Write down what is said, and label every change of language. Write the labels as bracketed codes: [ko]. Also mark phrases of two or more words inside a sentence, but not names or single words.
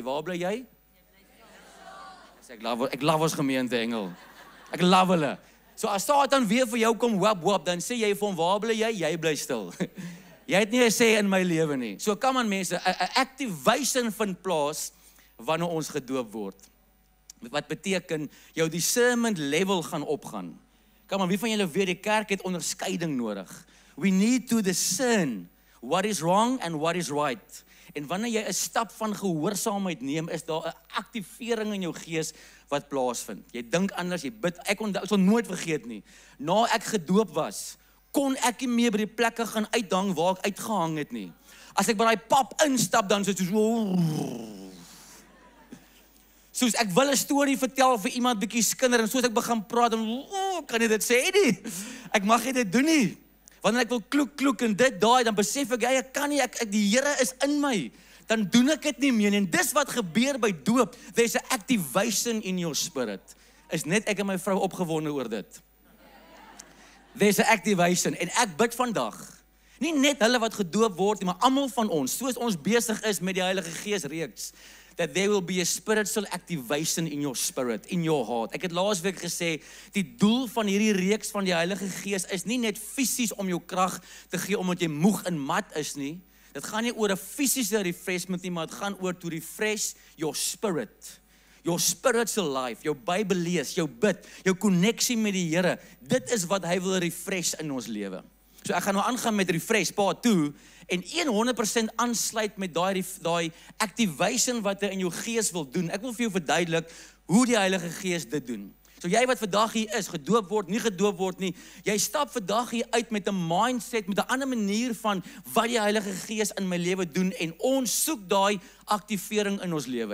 [af] Waar bly jy? Ek love ons gemeente engel. Ek love hulle. So as Satan weer vir jou kom wap, dan sê jy vir hom, waar bly jy? Jy bly stil. Jy het nie 'n sê in my lewe nie. So [en] come on [af] mense, 'n activation vind plaas wanneer ons gedoop word. Wat beteken jou discernment level gaan opgaan. [en] Come on, [af] wie van julle weet die kerk het onderskeiding nodig. [en] We need to discern what is wrong and what is right. [af] En wanneer jy 'n stap van gehoorsaamheid neem, is daar 'n aktivering in jou gees wat plaasvind. Jy dink anders, jy bid. Ek sal nooit vergeet nie. Na ek gedoop was, kon ek nie meer by die plekke gaan uithang waar ek uitgehang het nie. As ek by daai pap instap, dan soos ek wil 'n storie vertel vir iemand bietjie skinder, en soos ek begin praat, dan kan jy dit sê nie. Ek mag nie dit doen nie. Wanneer ek wil kloek en dit daai, dan besef ek, ek kan nie, die Here is in my. Dan doen ek dit nie meer nie. En dis wat gebeur by doop. [en] There's an activation in your spirit. [af] Is net ek en my vrou opgewonde oor dit. [en] There's an activation. [af] En ek bid vandag, nie net hulle wat gedoop word nie, maar almal van ons, soos ons besig is met die Heilige Gees reeks, [en] that there will be a spiritual activation in your spirit, in your heart. [af] Ek het laasweek gesê, die doel van hierdie reeks van die Heilige Gees is nie net fisies om jou krag te gee omdat jy moeg en mat is nie. Dit gaan nie oor 'n fisiese refreshment nie, maar dit gaan oor [en] to refresh your spirit. Your spiritual life, [af] jou Bybel lees, jou bid, jou koneksie met die Here. Dit is wat hy wil refresh in ons lewe. So ek gaan nou aangaan met [en] refresh part 2 [af] en 100% aansluit met daai activation wat hy in jou gees wil doen. Ek wil vir jou verduidelik hoe die Heilige Gees dit doen. So jy wat vandag hier is, gedoop word, nie gedoop word nie, jy stap vandag hier uit met 'n mindset, met 'n ander manier van wat die Heilige Gees in my lewe doen, en ons soek daai aktivering in ons lewe.